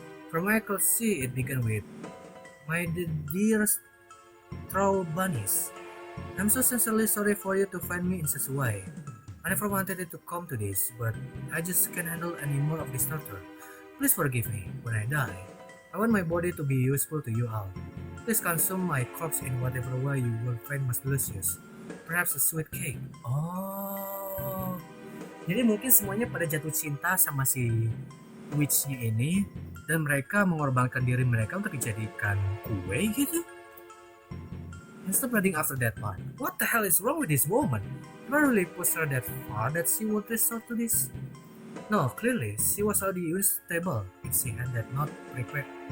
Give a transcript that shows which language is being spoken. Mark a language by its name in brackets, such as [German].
[English] From what I could see, it began with, "My dearest Straw Bunnies, I'm so sincerely sorry for you to find me in such a way. I never wanted it to come to this, but I just can't handle any more of this torture. Please forgive me. When I die, I want my body to be useful to you all. Please consume my corpse in whatever way you will find most delicious. Perhaps a sweet cake." [Indonesian] Oh, jadi mungkin semuanya pada jatuh cinta sama si witch-nya ini, dan mereka mengorbankan diri mereka untuk dijadikan kue gitu. [English] And stop reading after that part. What the hell is wrong with this woman? Did I really push her that far that she would resort to this? No, clearly she was already unstable if she had that not prepared.